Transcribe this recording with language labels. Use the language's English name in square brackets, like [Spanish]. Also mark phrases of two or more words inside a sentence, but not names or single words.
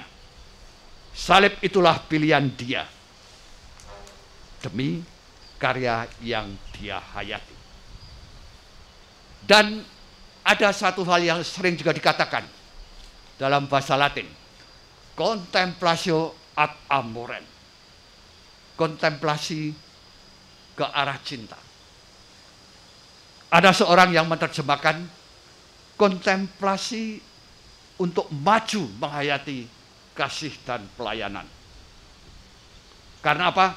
[Indonesian] Salib itulah pilihan dia demi karya yang dia hayati. Dan ada satu hal yang sering juga dikatakan dalam bahasa Latin. [Latin] Contemplatio ad amorem. [Indonesian] Kontemplasi ke arah cinta. Ada seorang yang menerjemahkan kontemplasi untuk maju menghayati kasih dan pelayanan. Karena apa?